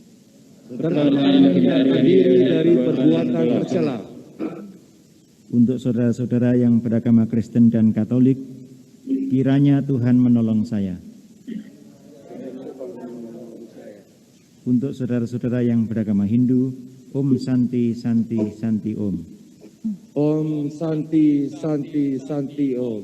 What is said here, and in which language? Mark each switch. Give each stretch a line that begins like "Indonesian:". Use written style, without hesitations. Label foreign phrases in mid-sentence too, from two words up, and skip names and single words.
Indonesian: Untuk saudara-saudara yang beragama Kristen dan Katolik, kiranya Tuhan menolong saya. Untuk saudara-saudara yang beragama Hindu,
Sanskrit: Om Santi Santi Santi Om. Om Santi Santi Santi Om.